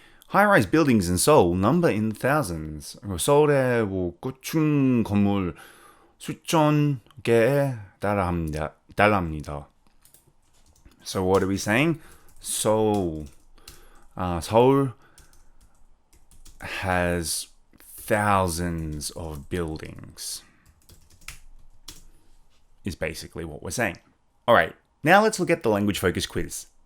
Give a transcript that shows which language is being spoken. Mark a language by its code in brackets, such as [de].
[en] High-rise buildings in Seoul number in thousands. [ko] 서울의 고층 건물 수천 개에 달합니다. [en] So what are we saying? Seoul has thousands of buildings, is basically what we're saying. Alright, now let's look at the language focus quiz.